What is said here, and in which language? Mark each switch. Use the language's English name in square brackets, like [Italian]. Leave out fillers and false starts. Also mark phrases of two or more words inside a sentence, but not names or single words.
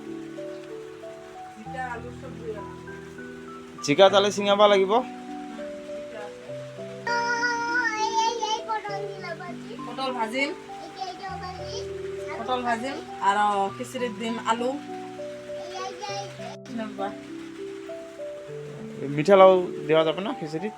[Bangla] জিকা আলু সবজি বানাম জিকা তালে চিঙাব লাগিব এই পটল দিলা বাজি পটল ভাজিম এই পটল ভাজিম আর খিচুড়ির দিম আলু নেবা মিঠা লাউ দেওয়া যাবে না খিচিৰিত